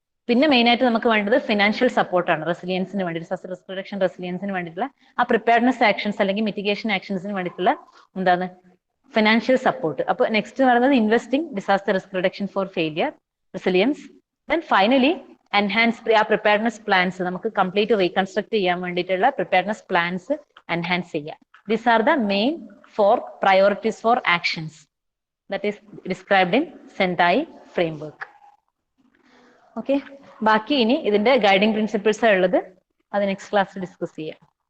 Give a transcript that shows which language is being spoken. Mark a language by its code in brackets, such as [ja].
[ml] പിന്നെ മെയിൻ ആയിട്ട് നമുക്ക് വേണ്ടത് ഫിനാൻഷ്യൽ സപ്പോർട്ടാണ്, റെസിലിയൻസിന് വേണ്ടി, ഡിസാസ്റ്റർ റിസ്ക് റിഡക്ഷൻ റെസിലിയൻസിന് വേണ്ടിയിട്ടുള്ള ആ പ്രിപ്പയർനെസ് ആക്ഷൻസ് അല്ലെങ്കിൽ മിറ്റിഗേഷൻ ആക്ഷൻസിന് വേണ്ടിയിട്ടുള്ള എന്താണ് ഫിനാൻഷ്യൽ സപ്പോർട്ട്. [en] അപ്പൊ നെക്സ്റ്റ് പറയുന്നത് investing disaster risk reduction for failure, resilience. [ml] Then finally enhance ആ പ്രിപ്പയർനെസ് പ്ലാൻസ്, നമുക്ക് കംപ്ലീറ്റ് റീകൺസ്ട്രക്ട് ചെയ്യാൻ വേണ്ടിയിട്ടുള്ള പ്രിപ്പയർനെസ് പ്ലാൻസ് എൻഹാൻസ് ചെയ്യുക. [en] These are the main 4 priorities for actions that is described in Sendai framework. [ml] Okay, ബാക്കി ഇനി ഇതിന്റെ guiding principles ഉള്ളത്, അത് നെക്സ്റ്റ് ക്ലാസ്സിൽ ഡിസ്കസ് ചെയ്യാം.